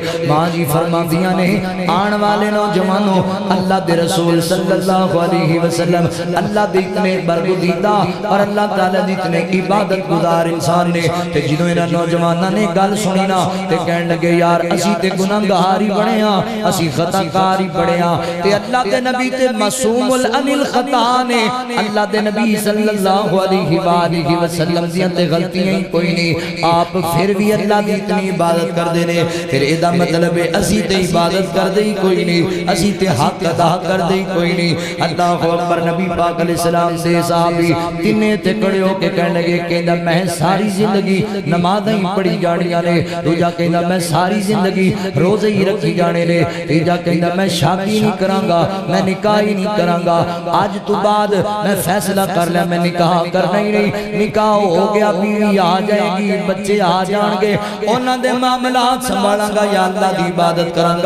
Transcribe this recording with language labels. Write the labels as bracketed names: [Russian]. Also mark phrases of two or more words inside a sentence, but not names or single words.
[Punjabi] ماں جی فرما دیا نے آن والے نوجوانوں اللہ دے رسول [Arabic] صلی اللہ علیہ وسلم [Punjabi] اللہ دے اتنے برگزیدہ اور اللہ تعالیٰ دے اتنے عبادت گزار انسان نے، تے جنہوں انہاں نوجواناں نے گل سنی نا تے کہن لگے یار اسی تے گناہگار ہی بڑے ہاں، اسی خطا کار ہی بڑے ہاں، تے اللہ دے نبی تے [Arabic] معصوم عن الخطا [Punjabi] نے، اللہ دے نبی [Arabic] صلی اللہ علیہ وآلہ وسلم [Punjabi] دیاں تے غلطیاں ہی کوئی نہیں، آپ پھر بھی اللہ دی اتنی عبادت کر دے نے، پھر ایدہ مطلب ہے اسی تے عبادت کر دے ہی کوئی نہیں، اسی تے حق ادا کر دے ہی کوئی نہیں۔ [Arabic] اللہ اکبر، [Punjabi] نبی پاک [Arabic] علیہ السلام [Punjabi] سے صحابی تینے تے کڑے ہو کے کہنے لگے کہنا میں ساری زندگی نمازیں ہی پڑھی جانیاں نے، دوجا کہنا میں ساری زندگی روزے ہی رکھی جانے نے، تیجا کہنا میں شادی نہیں کرانگا، میں نکاح ہی نہیں کرانگا، آج تو بعد میں فیصلہ کر لیا میں نکاح کرنا ہی نہیں، نکاح ہو گیا بیوی آ جائے گی بچے آ جان گے انہاں دے معاملات سنبھالاں گا یا اللہ دی عبادت کرانگا۔